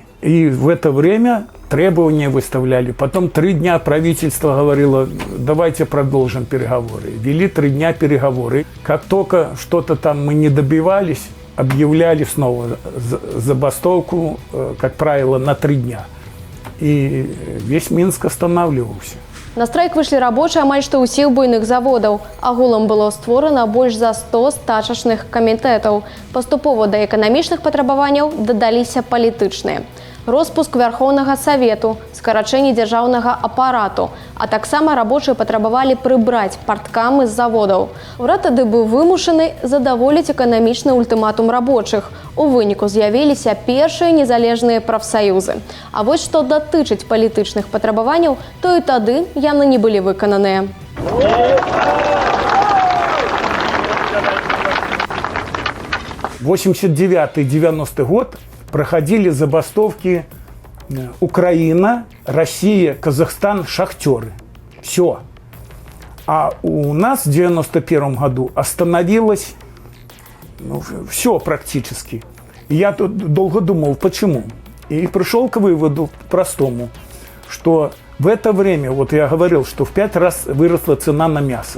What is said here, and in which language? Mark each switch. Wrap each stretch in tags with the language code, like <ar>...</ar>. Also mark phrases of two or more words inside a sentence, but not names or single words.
<ru>И в это время требования выставляли. Потом 3 дня правительство говорило, давайте продолжим переговоры. Вели 3 дня переговоры. Как только что-то там мы не добивались, объявляли снова забастовку, как правило, на 3 дня. И весь Минск останавливался.</ru> <be>На страйк выйшлі рабочыя амаль што ўсіх буйных заводаў. Агулам было створана больш за 100 стачачных камітэтаў. Паступова да эканамічных патрабаванняў дадаліся палітычныя. Роспуск Верховнага Савету, скарачэнне дзяржаўнага апарату, а таксама рабочыя патрабавалі прыбраць парткамы з заводаў. Урад тады быў вымушаны задаволіць эканамічны ультыматум рабочых. У выніку з'явіліся першыя незалежныя прафсаюзы. А вось што датычыць палітычных патрабаванняў, то і тады яны не былі выкананыя.</be> <ru>89-90 год проходили забастовки Украина, Россия, Казахстан, шахтеры. Все. А у нас в 91 году остановилось все практически. И я тут долго думал, почему. И пришел к выводу простому, что в это время, вот я говорил, что в 5 раз выросла цена на мясо.</ru>